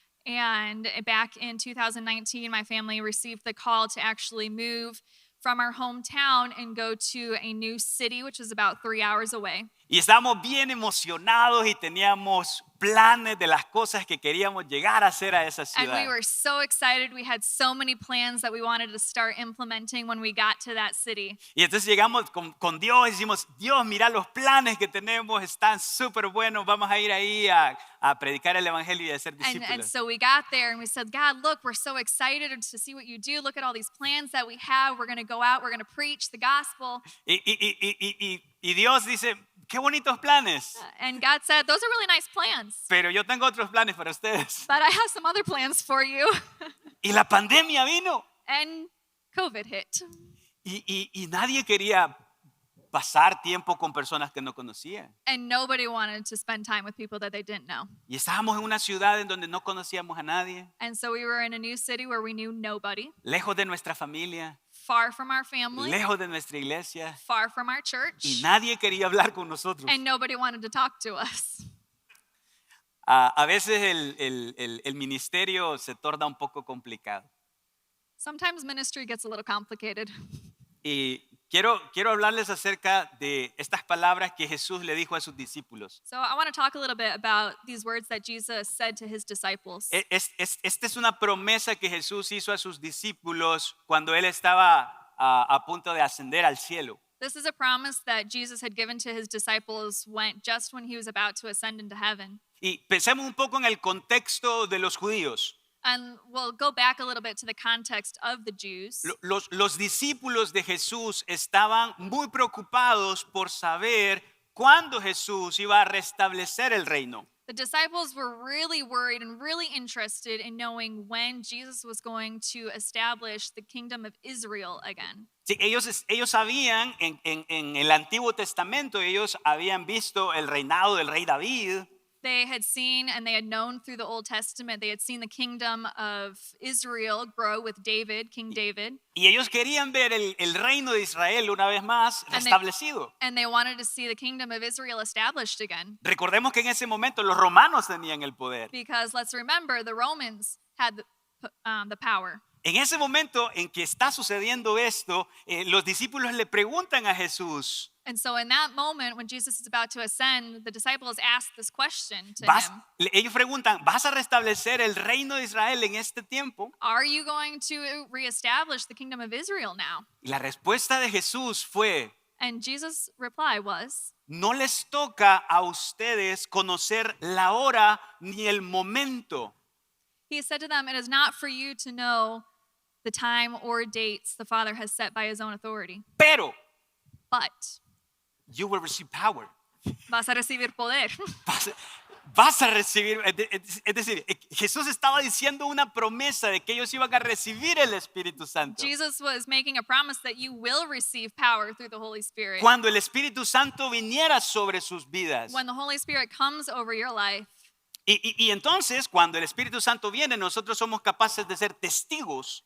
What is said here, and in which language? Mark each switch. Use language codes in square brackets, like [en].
[en] And back in 2019, my family received the call to actually move from our hometown and go to a new city, which is about 3 hours away. [es] Y estábamos bien emocionados y teníamos planes de las cosas que queríamos llegar a hacer a esa [en] And we [es] ciudad. [en] were so excited. We had so many plans that we wanted to start implementing when we got to that city. [es] Y entonces llegamos con Dios y decimos, Dios, mira los planes que tenemos, están súper buenos, vamos a ir ahí a predicar el evangelio y a ser [en] And [es] discípulos. [en] so we got there and we said, God, look, we're so excited to see what you do. Look at all these plans that we have. We're going to go out. We're going to preach the gospel. [es] Y Dios dice, qué bonitos planes, [en] And God said, those are really nice plans, [es] pero yo tengo otros planes para ustedes. [en] but I have some other plans for you. [es] Y la pandemia vino [en] And COVID hit. [es] y nadie quería pasar tiempo con personas que no conocía. [en] And nobody wanted to spend time with people that they didn't know. [es] Y estábamos en una ciudad en donde no conocíamos a nadie, [en] And so we were in a new city where we knew nobody, [es] lejos de nuestra familia, [en] far from our family, [es] lejos de nuestra iglesia, [en] far from our church, [es] y nadie quería hablar con nosotros. [en] and nobody wanted to talk to us. [es] A veces el ministerio se torna un poco complicado. [en] Sometimes ministry gets a little complicated. [es] Y quiero hablarles acerca de estas palabras que Jesús le dijo a sus discípulos. [en] So I want to talk a little bit about these words that Jesus said to his disciples. [es] Esta es una promesa que Jesús hizo a sus discípulos cuando él estaba a punto de ascender al cielo. [en] This is a promise that Jesus had given to his disciples just when he was about to ascend into heaven. [es] Y pensemos un poco en el contexto de los judíos. [en] And we'll go back a little bit to the context of the Jews. [es] Los discípulos de Jesús estaban muy preocupados por saber cuándo Jesús iba a restablecer el reino. [en] The disciples were really worried and really interested in knowing when Jesus was going to establish the kingdom of Israel again. [es] Sí, ellos sabían en el Antiguo Testamento, ellos habían visto el reinado del rey David. [en] They had seen and they had known through the Old Testament, they had seen the kingdom of Israel grow with David, King David. [es] Y ellos querían ver el reino de Israel una vez más [en] And [es] restablecido. [en] And they wanted to see the kingdom of Israel established again. [es] Recordemos que en ese momento los romanos tenían el poder. [en] Because let's remember, the Romans had the power. [es] En ese momento en que está sucediendo esto, los discípulos le preguntan a Jesús, [en] And so in that moment, when Jesus is about to ascend, the disciples ask this question to him. [es] ellos preguntan, ¿vas a restablecer el reino de Israel en este tiempo? [en] Are you going to reestablish the kingdom of Israel now? [es] Y la respuesta de Jesús fue, [en] And Jesus' reply was, [es] no les toca a ustedes conocer la hora ni el momento. [en] he said to them, it is not for you to know the time or dates the Father has set by his own authority, [es] Pero [en] but you will receive power. [es] vas a recibir poder. Vas a recibir, es decir, Jesús estaba diciendo una promesa de que ellos iban a recibir el Espíritu Santo. [en] Jesus was making a promise that you will receive power through the Holy Spirit. [es] Cuando el Espíritu Santo viniera sobre sus vidas. [en] When the Holy Spirit comes over your life. [es] Y entonces, cuando el Espíritu Santo viene, nosotros somos capaces de ser testigos.